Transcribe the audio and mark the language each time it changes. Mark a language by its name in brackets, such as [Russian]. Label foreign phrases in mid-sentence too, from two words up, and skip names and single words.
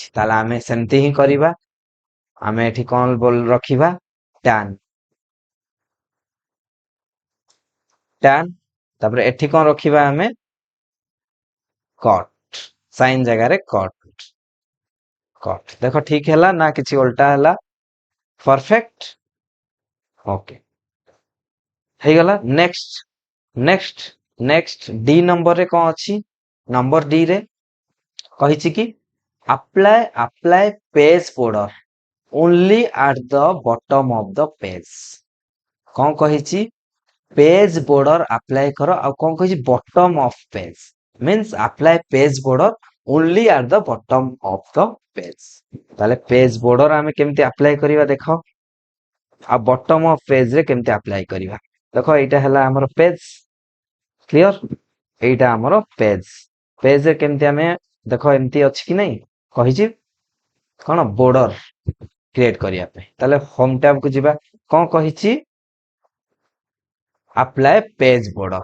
[Odia] ତାହେଲେ ଆମେ ସେମିତି ହିଁ କରିବା। ଆମେ ଏଠି କଣ ରଖିବା, tan, ତାପରେ ଏଠି କଣ ରଖିବା ଆମେ, cot, sin ଜାଗାରେ cot। ଦେଖ ଠିକ ହେଲା ନା କିଛି ଓଲଟା ହେଲା? ପରଫେକ୍ଟ, ଓକେ ହେଇଗଲା। ନେକ୍ସଟ ଡି ନମ୍ବରରେ କଣ ଅଛି, ନମ୍ବର ଡି ରେ କହିଛି କି [English] apply page border only at the bottom of the page। [Odia] କଣ କହିଛି, [English] page border apply [Odia] କର, ଆଉ କଣ କହିଛି [English] bottom of page, [Odia] means [English] apply page border only at the bottom of the page। [Odia] ତାହେଲେ [English] page border [Odia] ଆମେ କେମିତି ଆପ୍ଲାଏ କରିବା ଦେଖ, ଆଉ [English] bottom of page [Odia] ରେ କେମିତି ଆପ୍ଲାଏ କରିବା ଦେଖ। ଏଇଟା ହେଲା ଆମର ପେଜ, କ୍ଲିୟର। ଏଇଟା ଆମର ପେଜରେ କେମିତି ଆମେ ଦେଖ, ଏମିତି ଅଛି କି ନାଇଁ, କହିଛି କଣ [English] border create [Odia] କରିବା ପାଇଁ। ତାହେଲେ [English] home tab [Odia] କୁ ଯିବା, କଣ କହିଛି [English] apply page border.